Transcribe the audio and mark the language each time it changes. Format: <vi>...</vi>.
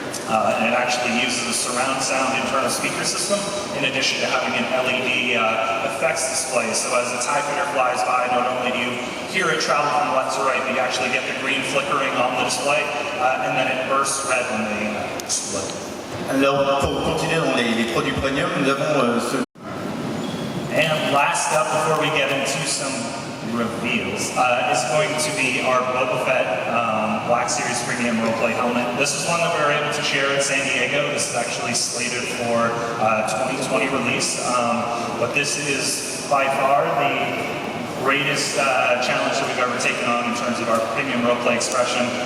<en>And it actually uses a surround sound internal speaker system in addition to having an LED effects display. So as the TIE Fighter flies by, not only do you hear it travel from left to right, but you actually get the green flickering on the display, and then it bursts red when they explode.</en> <fr>alors pour continuer dans les produits premium, nous avons ce...</fr> <en>And last up, before we get into some reveals, is going to be our Boba Fett Black Series Premium Roleplay Helmet. This is one that we were able to share at San Diego. This is actually slated for 2020 release, but this is by far the greatest challenge that we've ever taken on in terms of our premium roleplay expression.</en>